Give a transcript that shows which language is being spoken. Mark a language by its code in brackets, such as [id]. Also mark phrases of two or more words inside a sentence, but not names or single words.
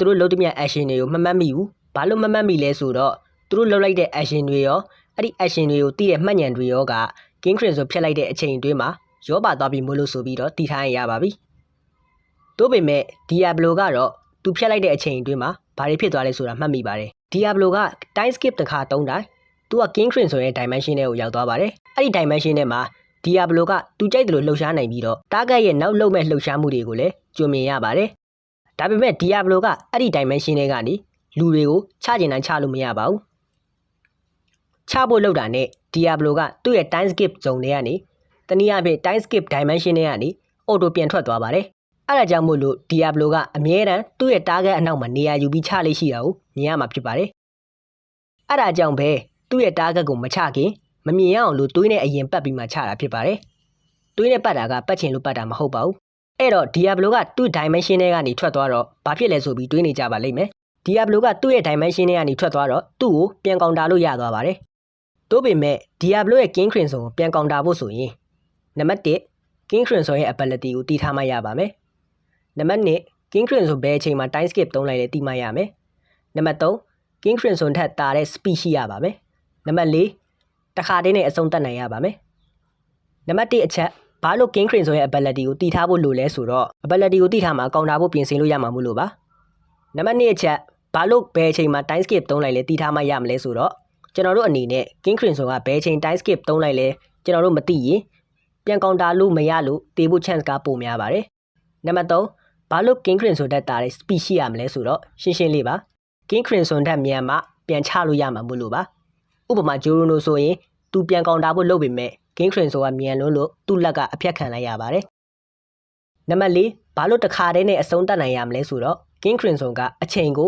[my] တို့လုပ်သမျှ action တွေကိုမမှတ်မိဘူးဘာလို့မမှတ်မိလဲဆိုတော့သူတို့လုပ်လိုက်တဲ့ action တွေရောအဲ့ဒီ action တွေကိုသိတဲ့မှတ်ဉာဏ်တွေရောက King Crimson ဖျက်လိုက်တဲ့အချိန်အတွင်းမှာရောပါသွားပြီမို့လို့ဆိုပြီးတော့တည်ထားရပါပြီ။သို့ပေမဲ့ Diablo ကတော့သူဖျက်လိုက်တဲ့အချိန်အတွင်းမှာဘာတွေဖြစ်သွားလဲဆိုတာမှတ်မိပါတယ်။ Diablo က [en] time skip [my] တစ်ခါသုံးတိုင်းသူက King Crimson ရဲ့ dimension ထဲကိုရောက်သွားပါတယ်။အဲ့ဒီ dimension ထဲမှာ Diablo က သူကြိုက်တယ်လို့လှုပ်ရှားနိုင်ပြီးတော့ target ရဲ့နောက်လုပ်မဲ့လှုပ်ရှားမှုတွေကိုလည်းကြုံမြင်ရပါတယ်။ဒါပေမဲ့ Diablo ကအဲ့ဒီ dimension ထဲကနေ လူတွေကိုချကျင်တိုင်းချလို့မရပါဘူးချဖို့လောက်တာနဲ့ Diablo ကသူ့ရဲ့ [en] time skip zone [my] တွေကနေတနည်းအားဖြင့် [en] time skip dimension [my] တွေကနေ auto ပြန်ထွက်သွားပါတယ်အဲ့ဒါကြောင့်မို့လို့ Diablo ကအမြဲတမ်းသူ့ရဲ့ target အနောက်မှာနေရာယူပြီးချလေးရှိတာကိုမြင်ရမှာဖြစ်ပါတယ်အဲ့ဒါကြောင့်ပဲသူ့ရဲ့ target ကိုမချခင်မမြင်ရအောင်လို့တွေးနဲ့အရင်ပတ်ပြီးမှချတာဖြစ်ပါတယ်တွေးနဲ့ပတ်တာကပတ်ချင်လို့ပတ်တာမဟုတ်ပါဘူးအဲ့တော့ Diablo ကသူ့ dimension တွေကနေထွက်သွားတော့ဘာဖြစ်လဲဆိုပြီးတွေးနေကြပါလိမ့်မယ်Diablo ကသူ့ရဲ့ dimension တွေကနေထွက်သွားတော့သူ့ကိုပြန်ကောင်တာလို့ရသွားပါတယ်။သို့ပေမဲ့ Diablo ရဲ့ King Crimson ကိုပြန်ကောင်တာဖို့ဆိုရင်နံပါတ်1 King Crimson ရဲ့ ability ကိုတည်ထားမှရပါမယ်။နံပါတ်2 King Crimson ဘယ်အချိန်မှာ [en] time skip [my] သုံးလိုက်လဲသိမှရမယ်။နံပါတ်3 King Crimson ထက်တာတဲ့ speed ရှိရပါမယ်။နံပါတ်4တ ခါတည်းနဲ့အဆုံးသတ်နိုင်ရပါမယ်။နံပါတ်1အချက်ဘာလို့ King Crimson ရဲ့ ability ကိုတည်ထားဖို့လိုလဲဆိုတော့ ability ကိုတည်ထားမှာကောင်တာဖို့ပြင်ဆင်လို့ရမှာမို့လို့ပါ။နံပါတ်2အချက်ဘာလို့ဘယ်အချိန်မှာ [en] time skip [my] သုံးလိုက်လဲတည်ထားမှရမလဲဆိုတော့ကျွန်တော်တို့အနေနဲ့ King Crimson ကဘယ်အချိန် [en] time skip [my] သုံးလိုက်လဲ ကျွန်တော်တို့မသိရင်ပြန်ကောင်တာလို့မရလို့တေးဖို့ chance ကပိုများပါတယ်နံပါတ်3ဘာလို့ King Crimson တက်တာတဲ့ speed ရှိရမလဲဆိုတော့ရှင်းရှင်းလေးပါ King Crimson တက်မြန်မှပြန်ချလို့ရမှာမို့လို့ပါဥပမာ Jorono ဆိုရင် သူပြန်ကောင်တာဖို့လုပ်ပေမဲ့ King Crimson ကမြန်လွန်းလို့သူ့လက်ကအဖြတ်ခံလိုက်ရပါတယ်နံပါတ်4ဘာလို့တစ်ခါတည်းနဲ့အဆုံးသတ်နိုင်ရမလဲဆိုတော့King Crimson ကအချိန်ကို